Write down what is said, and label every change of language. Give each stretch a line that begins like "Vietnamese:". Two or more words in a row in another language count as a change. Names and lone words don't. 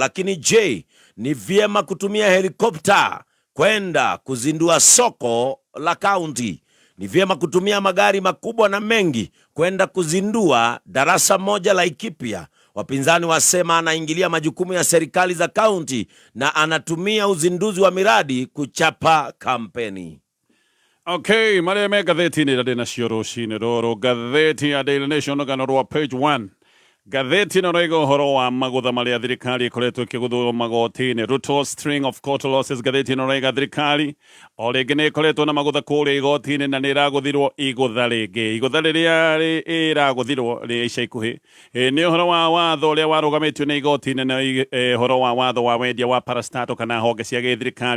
Swahili: Lakini je, ni vyema kutumia helikopta kwenda kuzindua soko la kaunti? Ni vyema kutumia magari makubwa na mengi kwenda kuzindua darasa moja la Ikipia? Wapinzani wasema anaingilia majukumu ya serikali za kaunti na anatumia uzinduzi wa miradi kuchapa kampeni.
Kikuyu: Okay, maria me gatheti-inĩ ĩrĩa ndĩnacio rũcinĩ rũrũ. Gatheti ya Daily Nation rũgano page 1. Gatheti ĩno rĩiga ũhoro wa magũtha marĩa thirikari ĩkoretwo ĩkĩgũthwo magoti-inĩ.
English: Ruto string of court losses.
Kikuyu: Gatheti ĩno rĩiga thirikari o rĩngĩ nĩ ĩkoretwo na magũtha kũrĩa igoti-inĩ na nĩ ĩragũthirwo igũtha rĩngĩ. Igũtha rĩrĩa ĩragũthirwo rĩ ica ikuhĩ nĩ ũhoro wa watho ũrĩa warũgamĩtio nĩ igoti-inĩ na ũhoro wa watho wa wendia wa parastatal kana honge cia gĩthirikari.